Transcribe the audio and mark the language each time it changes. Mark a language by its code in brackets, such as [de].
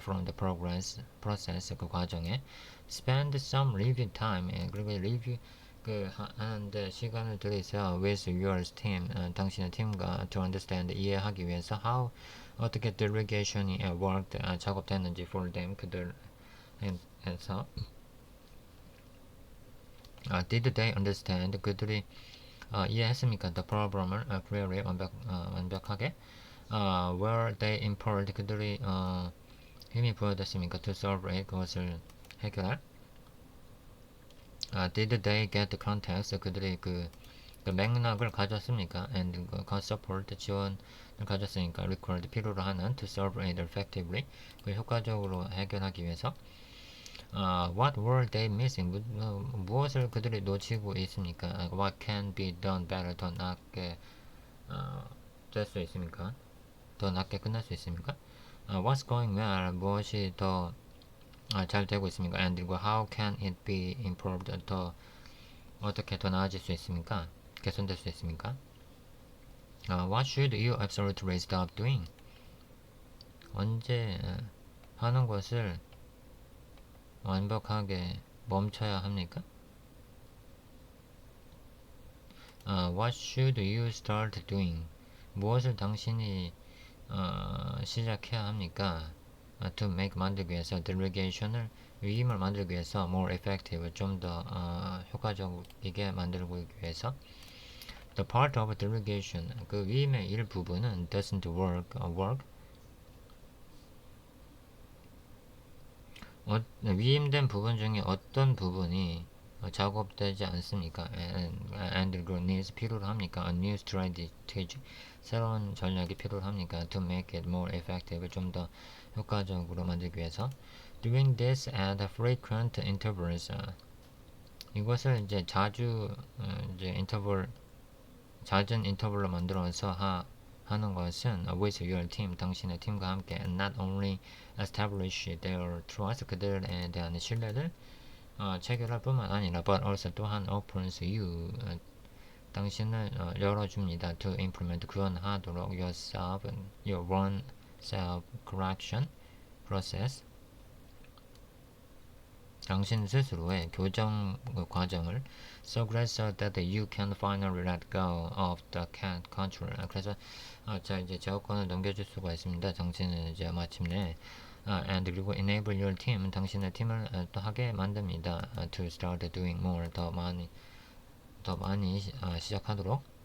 [en] from the process [ko] 그 과정에 [en] spend some review time [ko] 그리고 리뷰 하는데 시간을 들이세요. [en] with your team [ko] 당신의 팀과 [en] to understand [ko] 이해하기 위해서 [en] how [ko] 어떻게 [en] delegation이 worked [ko] 작업됐는지 [en] for them [ko] 그들에서 [en] did they understand [ko] 그들이 이해했습니까? [en] The problem을 clearly [ko] 완벽하게 [en] were they empowered [ko] 그들이 힘이 부여됐습니까? [en] To solve it [ko] 그것을 해결할 [en] did they get the context [ko] 그들이 그 맥락을 가졌습니까? [en] and [ko] 그 support 지원을 가졌으니까 [en] required [ko] 필요로 하는 [en] to solve it effectively [ko] 그 효과적으로 해결하기 위해서 [en] what were they missing? [ko] 무엇을 그들이 놓치고 있습니까? [en] What can be done better? [ko] 더 낫게 될 수 있습니까? 더 낫게 끝날 수 있습니까? [en] What's going well? [ko] 무엇이 더 잘 되고 있습니까? [en] And how can it be improved? [ko] 더 어떻게 더 나아질 수 있습니까? 개선될 수 있습니까? [en] What should you absolutely stop doing? [ko] 언제 하는 것을 완벽하게 멈춰야 합니까? [en] What should you start doing? [ko] 무엇을 당신이 시작해야 합니까? [en] To make [ko] 만들기 위해서 delegation을 위임을 만들기 위해서 [en] more effective [ko] 좀 더 효과적이게 만들기 위해서 [en] the part of delegation [ko] 그 위임의 일부분은 [en] doesn't work [ko] 위임된 부분 중에 어떤 부분이 작업되지 않습니까? [en] and needs [ko] 필요로 합니까? [en] A new strategy [ko] 새로운 전략이 필요로 합니까? [en] To make it more effective [ko] 좀 더 효과적으로 만들기 위해서 [en] doing this at frequent intervals [ko] 이것을 이제 자주 이제 잦은 인터벌로 만들어서 하는 것은 [en] with your team [ko] 당신의 팀과 함께 [en] not only establish their trust [ko] 그들에 대한 신뢰를 체결할 뿐만 아니라 [en] but also [ko] 또한 [en] opens you [ko] 당신을 열어줍니다. [en] to implement [ko] 구현하도록 [en] your own self correction process [ko] 당신 스스로의 교정 과정을 [en] so that you can finally let go of the control. [ko] 그래서 자 이제 제어권을 넘겨줄 수가 있습니다. 당신은 이제 마침내 [en] and [ko] 그리고 [en] enable your team [ko] 당신의 팀을 또 하게 만듭니다. [en] to start doing more [ko] 더 많이 시작하도록.